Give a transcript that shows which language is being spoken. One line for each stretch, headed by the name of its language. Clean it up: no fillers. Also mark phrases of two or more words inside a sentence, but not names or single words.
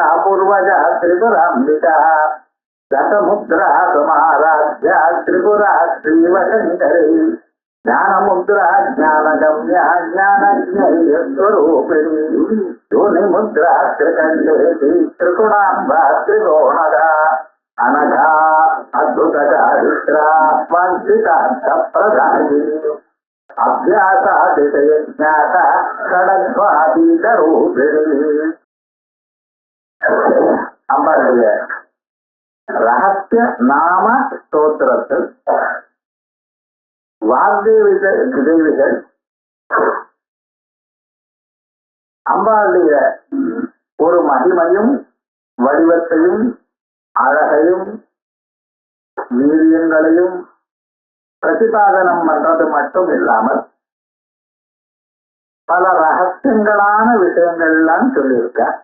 Sanskrit: पूर्वजा त्रिपुराम्बिका दशमुद्रा समाराध्या त्रिपुरा श्रीवशङ्करी ज्ञानमुद्रा ज्ञानगम्या ज्ञानज्ञेयस्वरूपिणी योनिमुद्रा त्रिकण्डेति त्रिगुणाम्बा त्रिकोणगा अनघा अद्भुतचारित्रा वाञ्छितार्थप्रदायिनी अभ्यासातिशयज्ञात खडध्वातीतरूपिणी
Tamil: அம்பாளுடைய ரகசிய நாம ஸ்தோத்திரத்தில் வாக்தேவிகள் அம்பாளுடைய ஒரு மகிமையும் வடிவத்தையும் அழகையும் வீரியங்களையும் பிரதிபாதனம் பண்றது மட்டும் இல்லாமல் பல ரகசியங்களான விஷயங்கள்லாம் சொல்லியிருக்க.